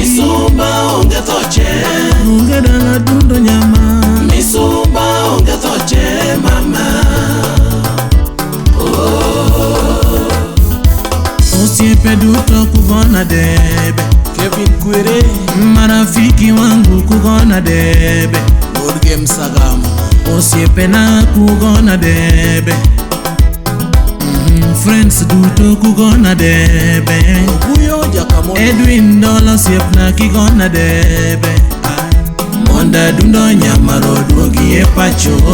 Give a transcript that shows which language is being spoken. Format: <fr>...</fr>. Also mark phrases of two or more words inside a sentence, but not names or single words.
<luo>Misumba onge toche. Onge dala dundo nyama. Misumba onge toche mama. Osiepe duto kugona debe. Kevin Kwere.</luo> <sw>Marafiki wangu</sw> <luo>kugona debe. Good Game Sagam. Osiepe na kugona debe. Friends duto kugona debe. Kuyo Jakamoto. Edwin Dola siep na kigona debe. Monda dundo nyamaro duogi e pacho.</luo>